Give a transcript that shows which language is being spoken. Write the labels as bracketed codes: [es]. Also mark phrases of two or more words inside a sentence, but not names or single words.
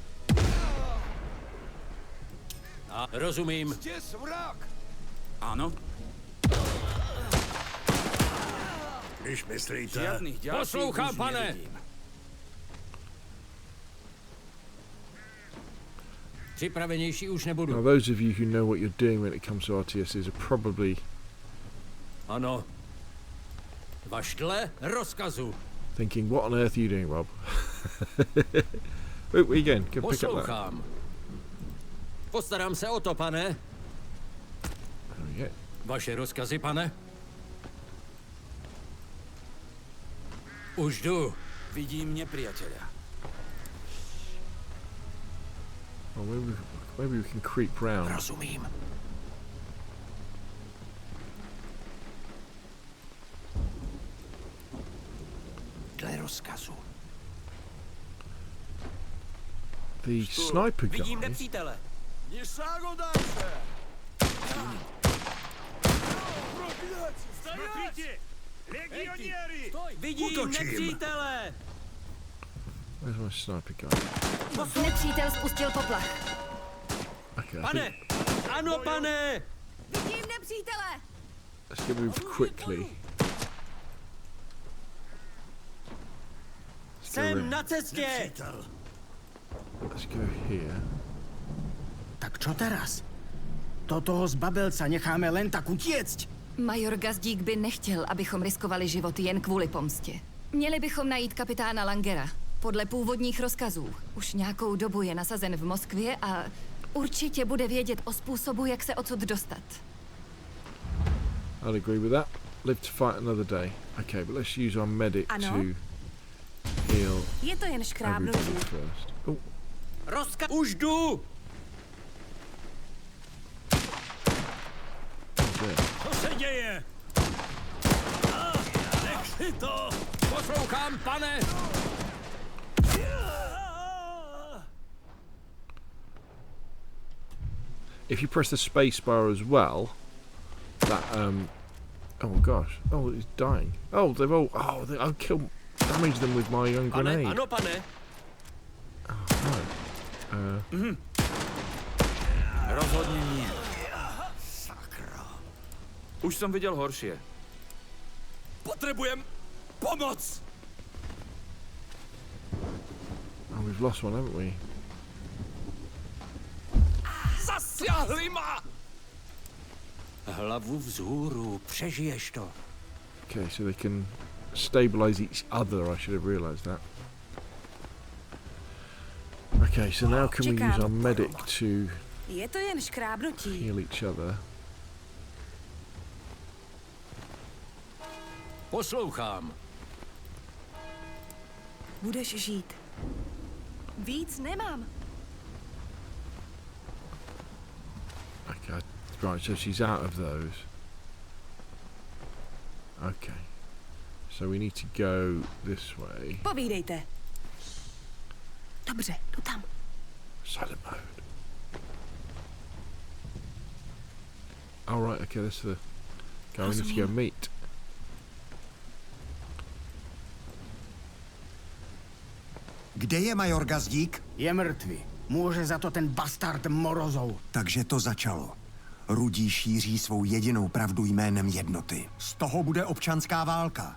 [cs] Rozumím. [ru] Здесь враг! [cs] Ano? Když myslíte... Žádných dalších Poslouchám, už pane. nevidím. Připravenější už [en] Now, [cs] nebudu. [en] those of you who know what you're doing when it comes to RTSs are probably [cs] Ano. Vaštle rozkazu. [en] thinking, what on earth are you doing, Rob? Wait, where you going? Go pick up that. [cs] Poslouchám. Postarám se o to, pane. [en] Oh, yeah. [cs] Vaše rozkazy, pane? Už jdu. Vidím nepřítele. [en] Well, maybe we can creep round. [cs] Rozumím. Dle rozkazu. [en] The sniper guy. [cs] nepřítele. [ru] Ни шагу дальше! [cs] Vidím nepřítele. [en] Where's my sniper guy? [cs] Nepřítel spustil poplach. [en] Okay, I [cs] Pane! [en] think [cs] Ano, pane! Vidím nepřítele! [en] let's get moved quickly. Let's go, [cs] Jsem na cestě! Přítel. [en] let's go here. [sk] Tak čo teraz? To toho zbabelca necháme len tak utiecť? [cs] Major Gazdík by nechtěl, abychom riskovali život jen kvůli pomstě. Měli bychom najít kapitána Langera. Podle původních rozkazů. Už nějakou dobu je nasazen v Moskvě a určitě bude vědět o způsobu, jak se odsud dostat. [en] I'd agree with that. Live to fight another day. Okay, but let's use our medic [cs] Ano. [en] to heal [cs] Je to jen [en] everybody [cs] škrábnutí. [en] first. Oh, [cs] Už jdu! [en] there. [cs] Co se děje? Nech si to! Poslouchám, pane! [en] If you press the space bar as well, that oh gosh, oh he's dying. Oh, they've all I'll damage them with my own [cs] Pane, [en] grenade. [cs] ano, pane. [sk] Rozhodně nie. [cs] Už jsem viděl horší. Potřebujem pomoc! [en] Oh, we've lost one, haven't we? [sk] Zasiahli ma! [cs] Hlavu vzhůru, přežiješ to. [en] Okay, so they can stabilize each other. I should have realised that. Okay, so now can we use our medic to [cs] Je to jen škrábnutí. [en] heal each other? [cs] Poslouchám. Budeš žít. Víc nemám. [en] Okay, right, so she's out of those. Okay. So we need to go this way. [cs] Povídejte. Dobře, jdu tam. [en] Silent mode. All right, okay, that's the guy we need to go meet. [cs] Kde je major Gazdík? Je mrtvý. Může za to ten bastard Morozov. Takže to začalo. Rudí šíří svou jedinou pravdu jménem jednoty. Z toho bude občanská válka.